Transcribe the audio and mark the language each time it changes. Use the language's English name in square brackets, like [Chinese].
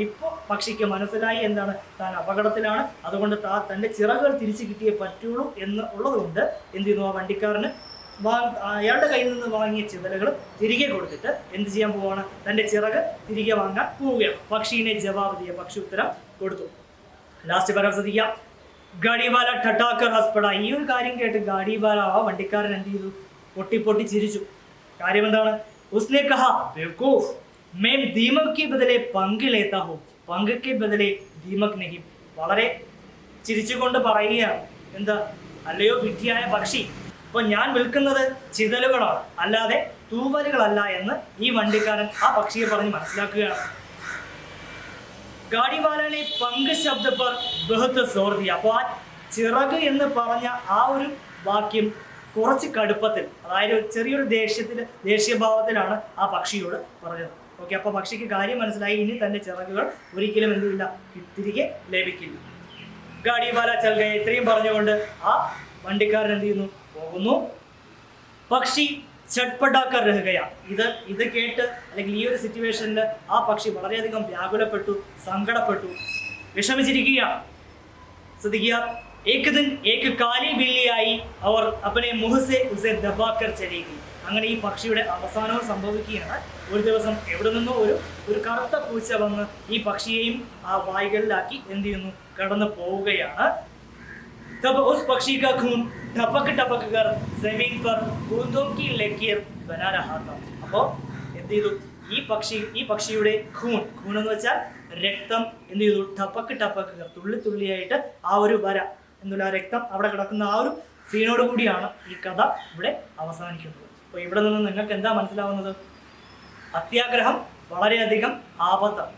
[Malayalam] ഇപ്പോൾ പക്ഷിക്ക് മനസ്സിലായി എന്താണ്, താൻ അപകടത്തിലാണ്, അതുകൊണ്ട് തൻ്റെ ചിറകുകൾ തിരിച്ചു കിട്ടിയേ പറ്റുള്ളൂ എന്ന് ഉള്ളതുകൊണ്ട് എന്ത് ചെയ്യുന്നു, ആ വണ്ടിക്കാരന് അയാളുടെ കയ്യിൽ നിന്ന് വാങ്ങിയ ചിതലുകൾ തിരികെ കൊടുത്തിട്ട് എന്ത് ചെയ്യാൻ പോവാണ്, തൻ്റെ ചിറക് തിരികെ വാങ്ങാൻ പോവുകയാണ്. [Hindi] പക്ഷീനെ ജവാബ് ദിയ, [Malayalam] പക്ഷി ഉത്തരം കൊടുത്തു. ലാസ്റ്റ് പറയാൻ ശ്രദ്ധിക്കാം, [Hindi] ഗാഡിവാല ഠട്ടാക്കർ ഹസ്പട. [Malayalam] ഈ ഒരു കാര്യം കേട്ട് ഗാഡിവാല, ആ വണ്ടിക്കാരൻ എന്ത് ചെയ്തു, പൊട്ടി പൊട്ടി ചിരിച്ചു. കാര്യം എന്താണ്, [Hindi] ഉസ്നെ കഹാ ബേവകൂഫ് मैं दीमक के बदले पंख लेता हूँ, पंख के बदले दीमक नहीं. [Malayalam] വളരെ ചിരിച്ചുകൊണ്ട് പറയുകയാണ്, എന്താ, അല്ലയോ വിഡ്ഢിയായ പക്ഷി, അപ്പോൾ ഞാൻ വിൽക്കുന്നത് ചിതലുകളാണ്, അല്ലാതെ തൂവലുകളല്ല എന്ന് ഈ വണ്ടിക്കാരൻ ആ പക്ഷിയെ പറഞ്ഞ് മനസ്സിലാക്കുകയാണ്. [Hindi] ഗാഡിവാലനെ പങ്ക് ശബ്ദ പർ ബഹുത്ത് സോർ ദിയ. [Malayalam] അപ്പോൾ ആ ചിറക് എന്ന് പറഞ്ഞ ആ ഒരു വാക്യം കുറച്ച് കടുപ്പത്തിൽ, അതായത് ചെറിയൊരു ദേഷ്യഭാവത്തിലാണ് ആ പക്ഷിയോട് പറഞ്ഞത്. ഓക്കെ, അപ്പോൾ പക്ഷിക്ക് കാര്യം മനസ്സിലായി, ഇനി തൻ്റെ ചിറകുകൾ ഒരിക്കലും എന്തില്ല, തിരികെ ലഭിക്കില്ല. [Hindi] ഗാഡിവാല ചൽഗയ, [Malayalam] ഇത്രയും പറഞ്ഞുകൊണ്ട് ആ വണ്ടിക്കാരൻ എന്ത് ചെയ്യുന്നു, പോകുന്നു. [Hindi] പക്ഷി ചട്പടാക്കർ രഹുകയ. [Malayalam] ഇത് കേട്ട് അല്ലെങ്കിൽ ഈ ഒരു സിറ്റുവേഷനിൽ ആ പക്ഷി വളരെയധികം വ്യാകുലപ്പെട്ടു, സങ്കടപ്പെട്ടു, വിഷമിച്ചിരിക്കുകയാണ്. ശ്രദ്ധിക്കുക, [Hindi] एक दिन एक काली बिल्ली आई और अपने मुंह से उसे दबाकर चली गई. [Malayalam] അങ്ങനെ ഈ പക്ഷിയുടെ അവസാനവും സംഭവിക്കുകയാണ്. ഒരു ദിവസം എവിടെ നിന്നോ ഒരു കറുത്ത പൂച്ച വന്ന് ഈ പക്ഷിയെയും ആ വായ്കളിലാക്കി എന്ത് ചെയ്യുന്നു, കടന്നു പോവുകയാണ്. [Hindi] तब उस पक्षी का खून टपक टपक कर जमीन पर बूंदों की लकीर बना रहा था. [Malayalam] അപ്പോൾ എന്ത് ചെയ്തു, ഈ പക്ഷിയുടെ ഖൂൺ എന്ന് വെച്ചാൽ രക്തം എന്ത് ചെയ്തു, ടപ്പക്ക് ടപ്പക്ക് കർ, തുള്ളി തുള്ളിയായിട്ട് ആ ഒരു വര എന്നുള്ള രക്തം അവിടെ കിടക്കുന്ന ആ ഒരു സീനോട് കൂടിയാണ് ഈ കഥ ഇവിടെ അവസാനിക്കുന്നത്. അപ്പോൾ ഇവിടെ നിന്ന് നിങ്ങൾക്ക് എന്താ മനസ്സിലാവുന്നത്, അത്യാഗ്രഹം വളരെയധികം ആപത്താണ്.